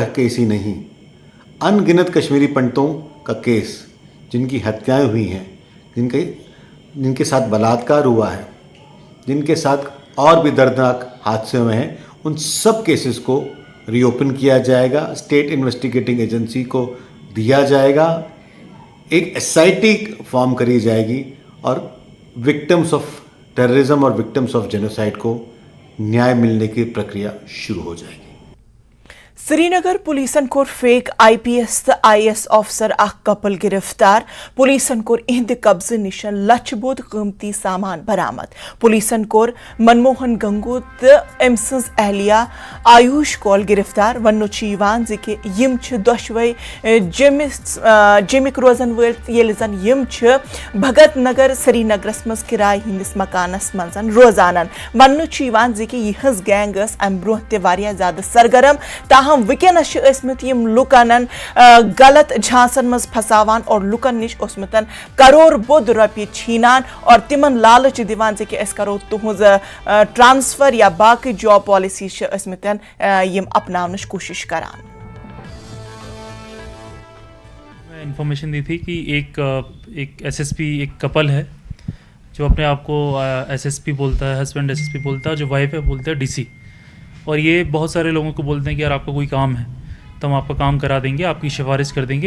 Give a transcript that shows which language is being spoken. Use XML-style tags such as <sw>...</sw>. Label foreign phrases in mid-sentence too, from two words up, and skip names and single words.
<hi>केस ही नहीं, अनगिनत कश्मीरी पंडितों का केस जिनकी हत्याएं हुई हैं, जिनके साथ बलात्कार हुआ है, जिनके साथ और भी दर्दनाक हादसे हुए हैं, उन सब केसेस को रीओपन किया जाएगा,</hi> <en>State Investigating Agency</en> <hi>को दिया जाएगा, एक</hi> <en>SIT form</en> <hi>करी जाएगी और</hi> <en>victims of terrorism</en> <hi>और</hi> <en>victims of genocide</en> <hi>को न्याय मिलने की प्रक्रिया शुरू हो जाएगी।</hi> <ks>श्रीनगर पुलिसन कोर</ks> <en>fake IPS</en> <ks>तो</ks> <en>IS officer</en> <ks>कपल गिरफ्तार। पुलिसन कोर इहंद कब्जे निशन लछ बोध कीमती सामान बरामद। पुलिसन कोर मनमोहन गंगू तो अम सज अहलिया आयुष कौल गिरफ्तार। वनो यिवान कि यम दोशवे जमिक रोजन वल येल जन यम भगत नगर श्रीनगरस मज किराए हिंदिस मकानस मज रोजान। वनो यिवान कि यह गैंग अम ब्रोह ते वारिया ज्यादा सरगर्म, ताहम वुकनस यम लुकन गलत झांसन मज फसावान और लुकन निश करोड़ बोध रुपये छीनान और तिमन लालच दिवान कि अस करो तुहज ट्रांसफर या बाकी</ks> <en>job policy</en> <ks>यम अपनावनच कोशिश करान।</ks> <hi>इन्फॉर्मेशन दी थी कि एक SSP एक कपल है जो अपने आप को SSP बोलता है, हस्बैंड SSP बोलता है, जो वाइफ है बोलता है DC। और ये बहुत सारे लोगों को बोलते हैं कि यार आपका कोई काम है तो हम आपका काम करा देंगे, आपकी सिफारिश कर देंगे।</hi>